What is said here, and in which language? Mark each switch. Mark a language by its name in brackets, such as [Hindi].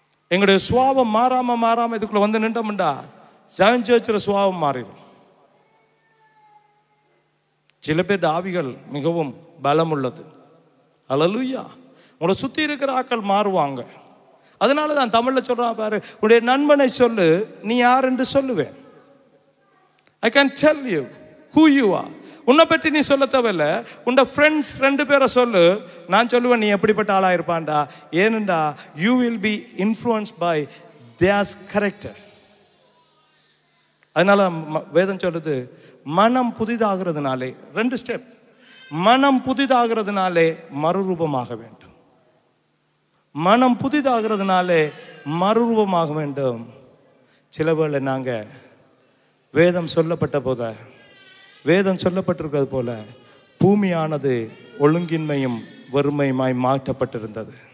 [Tamil] எங்களுடைய சுவாபம் மாறாம இதுக்குள்ள வந்து நின்றோம்டா ஜாயின் சர்ச்சில் சுவாபம் மாறிடும். சில பேர் ஆவிகள் மிகவும் பலம் உள்ளது. ஹல்லேலூயா. உங்களை சுத்தி இருக்கிற ஆட்கள் மாறுவாங்க. அதனால தான் தமிழ்ல சொல்றான் பாரு, உன்னுடைய நண்பனை சொல்லு நீ யார் என்று சொல்லுவேன். [English] I can tell you who you are. [Tamil] உன்னை பற்றி நீ சொல்ல தேவையில்ல. உன் ஃப்ரெண்ட்ஸ் 2 பேரை சொல்லு, நான் சொல்லுவேன் நீ எப்படிப்பட்ட ஆளா இருப்பான்டா. ஏனென்றா [English] you will be influenced by their character. [Tamil] அதனால வேதம் சொல்றது, மனம் புதிதாகிறதுனாலே 2 ஸ்டெப். மனம் புதிதாகிறதுனாலே மறுரூபமாக வேண்டும். மனம் புதிதாகிறதுனாலே மறுரூபமாக வேண்டும். சில வேளை நாங்க வேதம் சொல்லப்பட்டிருக்கிறது போல பூமியானது ஒழுங்கின்மையும் வறுமையுமாய் மாற்றப்பட்டிருந்தது.